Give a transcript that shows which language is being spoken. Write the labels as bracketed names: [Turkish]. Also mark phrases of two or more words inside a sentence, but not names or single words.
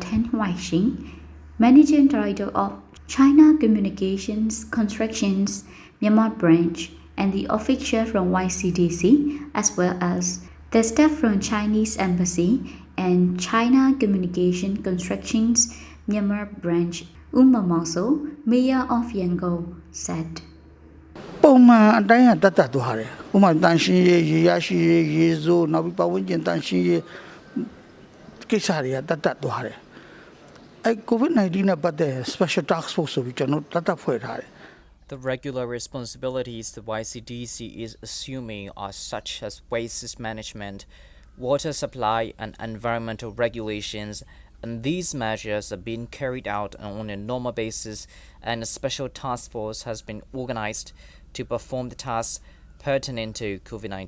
[English] Ten Weixing, Managing Director of China Communications Constructions Myanmar Branch, and the official from YCDC, as well as the staff from Chinese Embassy and China Communication Constructions Myanmar Branch. Mangso, Mayor of Yangon, said. [Burmese] ပုံမှန်အတိုင်းကတတ်သွားတယ်။ဥပမာတန်ရှင်းရေးရေရရှိရေးရေစိုးနောက်ပြီးပတ်ဝန်းကျင်တန်ရှင်းရေးကိစ္စတွေကတတ်သွားတယ်။အဲ COVID-19 နဲ့ပတ်သက် [English] special task force [Burmese] ဆိုပြီးကျွန်တော်တတ်ဖွဲ့ထားတယ် [English] The regular responsibilities the YCDC is assuming are such as waste management, water supply and environmental regulations, and these measures are being carried out on a normal basis, and a special task force has been organized to perform the tasks pertinent to COVID-19.